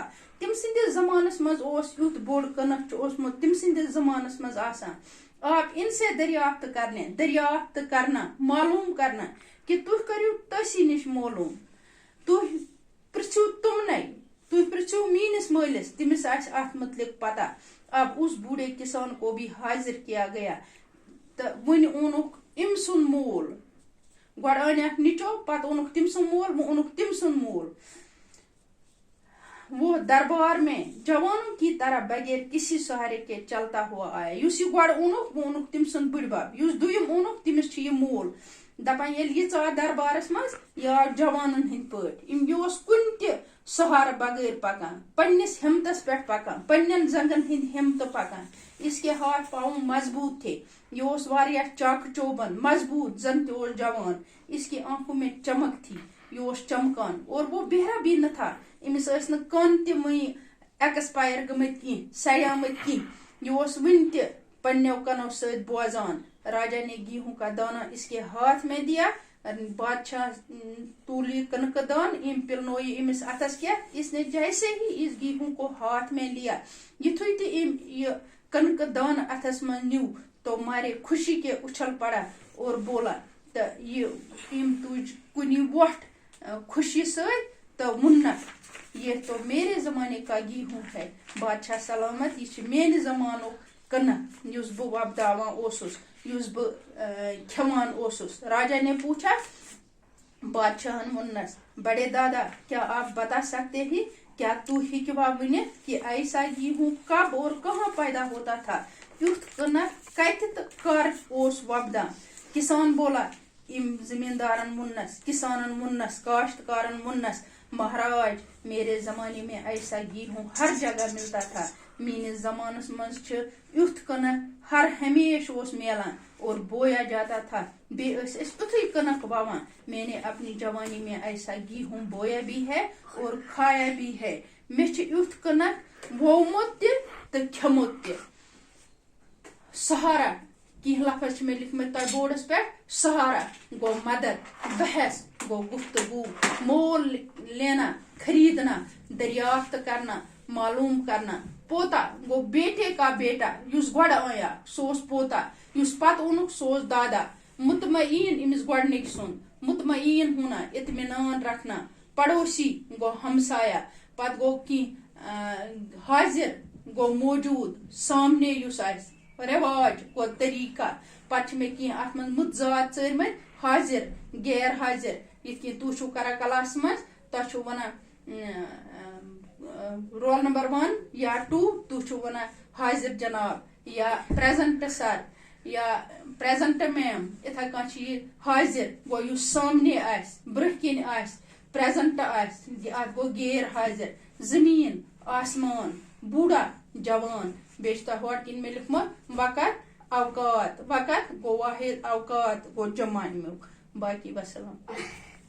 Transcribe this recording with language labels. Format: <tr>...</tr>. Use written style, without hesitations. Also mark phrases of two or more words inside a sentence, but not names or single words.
<ks>تم سندس زمانس مز اوس یوت بوڑ کنک اوسمت تم سندس زمانس مز آسان.</ks> <ur>آپ ان سے دریافت کرنا معلوم کرنا کہ</ur> <ks>تُہۍ کٔرِو تٔسی نش معلوم. تُہۍ پرژھِو تمنے تُہۍ پرژھِو میٲنس مٲلس تٔمِس آسہِ اتھ متعلق پتہ.</ks> <ur>اب اس بوڑھے کسان کو بھی حاضر کیا گیا تو</ur> <ks>ون اونُکھ أمۍ سُنٛد مول. گۄڈٕ أنیکھ نِچو پتہٕ اوٚنُکھ تٔمۍ سُنٛد مول وۄنۍ اوٚنُکھ تٔمۍ سُنٛد مول.</ks> <ur>وہ دربار میں جوانوں کی طرح بغیر کسی سہارے کے چلتا ہوا آیا.</ur> <ks>یُس یہِ گۄڈٕ اوٚنُکھ وۄنۍ اوٚنُکھ تٔمۍ سُنٛد بٕڈبب. یُس دوٚیِم اوٚنُکھ تٔمِس چھُ یہِ مول. دپان ییٚلہِ یہِ ژاو دربارس منٛز یہِ آو جوانن ہٕنٛدۍ پٲٹھۍ. یہِ اوس کُنہِ تہِ سہارٕ بغٲر پکان پننس ہمتس پٮ۪ٹھ پکان پننٮ۪ن زنگن ہٕنٛدۍ ہمتہٕ پکان.</ks> <ur>اس کے ہاتھ پاؤں مضبوط تھے.</ur> <ks>یہ اوس واریاہ چاک چوبند مضبوط زن تہِ اوس جوان.</ks> <ur>اس کی آنکھوں میں چمک تھی.</ur> <ks>یہ اوس چمکان</ks> <ur>اور وہ بہرا بھی نہ تھا.</ur> <ks>امس ٲسۍ نہٕ کن تہِ وٕنہِ ایکسپایر گٔمٕتۍ کینٛہہ سڑیمٕتۍ کینٛہہ. یہ اوس وٕنہِ تہِ پننیو کنو سۭتۍ بوزان.</ks> <ur>راجا نے گیہوں کا دانہ اس کے ہاتھ میں دیا.</ur> <ks>بادشاہ تولی کنک دان ام پلنوئی امس اتس کیا.</ks> <ur>اس نے جیسے ہی اس گیہوں کو ہاتھ میں لیا</ur> <ks>یتھُے تہِ یہ کنک دان اتس من نیو</ks> <ur>تو مارے خوشی کے اچھل پڑا اور بولا تو یہ</ur> <ks>تج کنی ووٹ خوشی ست</ks> <ur>تو منت یہ تو میرے زمانے کا گیہوں ہے.</ur> <ks>بادشاہ سلامت یہ میانہِ زمانُک کنک یُس بہٕ وۄپداوان اوسُس یُس بہٕ کھٮ۪وان اوسُس.</ks> <ur>راجا نے پوچھا.</ur> <ks>بادشاہن وننس</ks> <ur>بڑے دادا کیا آپ بتا سکتے ہیں</ur> <ks>کیا تو ہیکوا ونِتھ</ks> <ur>کہ ایسا گیہوں کب اور کہاں پیدا ہوتا تھا.</ur> <ks>یُتھ کنک کتہِ تہٕ کر اوس وۄپدان.</ks> <ur>کسان بولا.</ur> <ks>ام زمیندارن وننس کسانن وننس کاشتکارن وننس</ks> <ur>مہاراج میرے زمانے میں ایسا گیہوں ہر جگہ ملتا تھا.</ur> <ks>میانس زمانس مز یُتھ کنک ہر ہمیشہ اوس میلان</ks> <ur>اور بویا جاتا تھا.</ur> <ks>بیٚیہِ ٲسۍ أسۍ تیُتھُے کنک ووان.</ks> <ur>میں نے اپنی جوانی میں ایسا گیہوں بویا بھی ہے اور کھایا بھی ہے.</ur> <ks>مےٚ چھُ یُتھ کنک وومُت تہِ تہٕ کھیوٚمُت تہِ. سہارا کینٛہہ لفظ چھِ مےٚ لیکھمٕتۍ تۄہہِ بورڈس پٮ۪ٹھ. سہارا گو مدد بحث گو گفتگو مول</ks> <ur>لینا خریدنا دریافت کرنا معلوم کرنا.</ur> <ks>پوتا گو</ks> <ur>بیٹے کا بیٹا</ur> <ks>یُس گۄڈٕ آیا سُہ اوس پوتا. یُس پتہٕ اوٚنُکھ سُہ اوس دادا. مطمئین امس گۄڈنِکۍ سُنٛد.</ks> <ur>مطمئین ہونا اطمینان رکھنا.</ur> <ks>پڑوسی گو ہمسایا. پتہٕ گو کینٛہہ حاضر گو موجود سامنے یُس آسہِ. رواج گو طریقہ. پتہٕ چھِ مےٚ کینٛہہ اتھ منٛز مُتضاد ژٲرمٕتۍ. حاضر غیر حاضر یِتھ کٔنۍ تُہۍ چھِو کران کلاس منٛز تۄہہِ چھِو ونان رول نمبر 1 یا 2 تُہۍ چھِو ونان</ks> <ur>حاضر جناب</ur> <ks>یا</ks> <en>present sir</en> <ks>یا</ks> <en>present ma'am.</en> <ks>اتھے کٔنۍ چھِ یہِ حاضر گو یُس سامنے آسہِ برٛونٛہہ کِنۍ آسہِ پریزنٹ آسہِ اتھ گو غیر حاضر. زمین آسمان بوڑھا جوان. بیٚیہِ چھُ تۄہہِ ہورٕ کِنۍ مےٚ لیوٗکھمُت وقت اوقات. وقت گو واحد اوقات گو جمع امیُک. باقی وسلام.</ks>